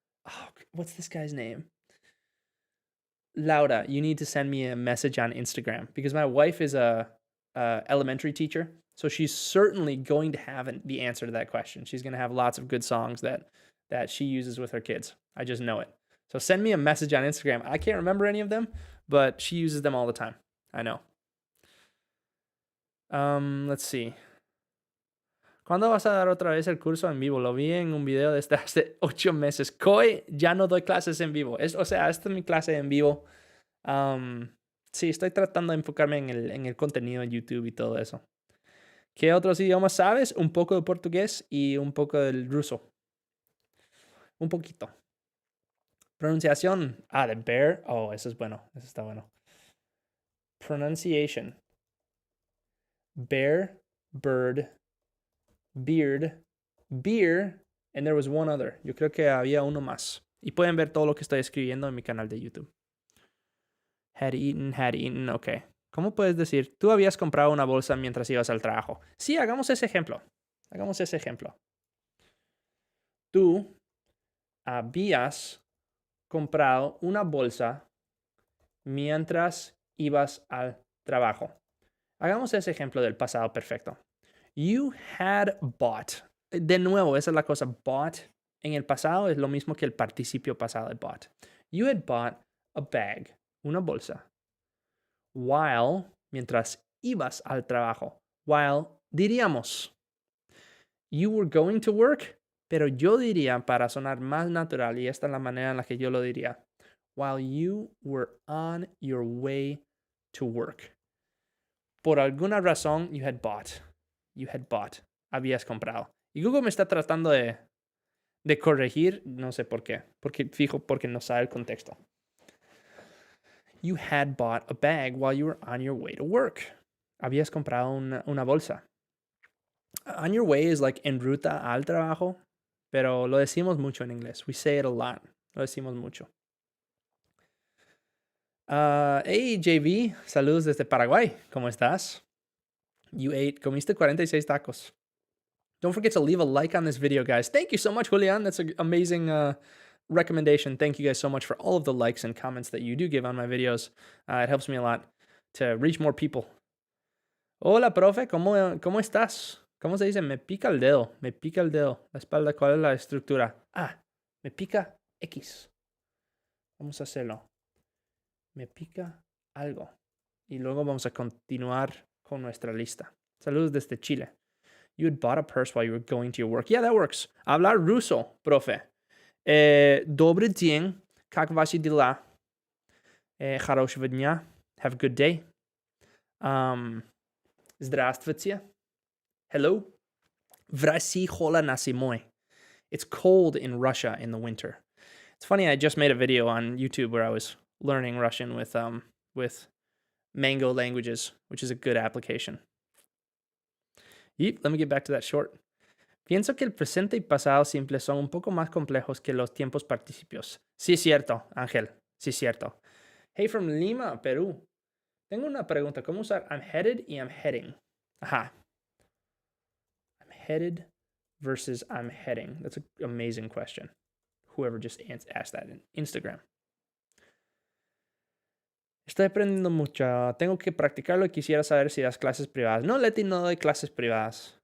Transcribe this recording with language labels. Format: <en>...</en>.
<en>Oh, what's this guy's name? Laura, you need to send me a message on Instagram because my wife is a elementary teacher. So she's certainly going to have the answer to that question. She's going to have lots of good songs that she uses with her kids. I just know it. So send me a message on Instagram. I can't remember any of them, but she uses them all the time. I know. Let's see.</en> <es>¿Cuándo vas a dar otra vez el curso en vivo? Lo vi en un video desde hace 8 meses. Koi, ya no doy clases en vivo. O sea, esta es mi clase en vivo. Sí, estoy tratando de enfocarme en el contenido de YouTube y todo eso. ¿Qué otros idiomas sabes? Un poco de portugués y un poco del ruso. Un poquito. Pronunciación. De bear. Oh, eso es bueno. Eso está bueno. Pronunciation.</es> <en>Bear, bird, beard, beer, and there was one other.</en> <es>Yo creo que había uno más. Y pueden ver todo lo que estoy escribiendo en mi canal de YouTube.</es> <en>Had eaten,</en> <es>ok. ¿Cómo puedes decir, tú habías comprado una bolsa mientras ibas al trabajo? Sí, hagamos ese ejemplo. Hagamos ese ejemplo. Tú habías comprado una bolsa mientras ibas al trabajo. Hagamos ese ejemplo del pasado perfecto.</es> <en>You had bought.</en> <es>De nuevo, esa es la cosa. Bought en el pasado es lo mismo que el participio pasado de bought.</es> <en>You had bought a bag,</en> <es>una bolsa. While, mientras ibas al trabajo. While, diríamos,</es> <en>you were going to work,</en> <es>pero yo diría, para sonar más natural, y esta es la manera en la que yo lo diría,</es> <en>while you were on your way to work.</en> <es>Por alguna razón,</es> <en>you had bought. You had bought.</en> <es>Habías comprado. Y Google me está tratando de corregir, no sé por qué. Porque no sabe el contexto.</es> <en>You had bought a bag while you were on your way to work.</en> <es>Habías comprado una bolsa.</es> <en>On your way is like</en> <es>en ruta al trabajo, pero lo decimos mucho en inglés.</es> <en>We say it a lot.</en> <es>Lo decimos mucho. Hey, JV, saludos desde Paraguay. ¿Cómo estás? Comiste 46 tacos.</es> <en>Don't forget to leave a like on this video, guys. Thank you so much, Julian. That's an amazing recommendation. Thank you guys so much for all of the likes and comments that you do give on my videos. It helps me a lot to reach more people.</en> <es>Hola, profe. ¿Cómo estás? ¿Cómo se dice? Me pica el dedo. Me pica el dedo. La espalda, ¿cuál es la estructura? Me pica X. Vamos a hacerlo. Me pica algo. Y luego vamos a continuar con nuestra lista. Saludos desde Chile.</es> <en>You had bought a purse while you were going to your work. Yeah, that works.</en> <es>Hablar ruso, profe.</es> <pl>Dobry dzień.</pl> <ru>Как ваши дела? Хорошего дня.</ru> <en>Have a good day.</en> <ru>Здравствуйте. Hello. В России холодно зимой.</ru> <en>It's cold in Russia in the winter. It's funny, I just made a video on YouTube where I was learning Russian with Mango Languages, which is a good application. Let me get back to that short.</en> <es>Pienso que el presente y pasado simple son un poco más complejos que los tiempos participios. Sí, cierto, Ángel. Sí, cierto.</es> <en>Hey, from Lima, Perú.</en> <es>Tengo una pregunta. ¿Cómo usar I'm headed y I'm heading? Ajá.</es> <en>I'm headed versus I'm heading. That's an amazing question. Whoever just asked that in Instagram.</en> <es>Estoy aprendiendo mucho. Tengo que practicarlo y quisiera saber si das clases privadas. No, Leti, no doy clases privadas.</es>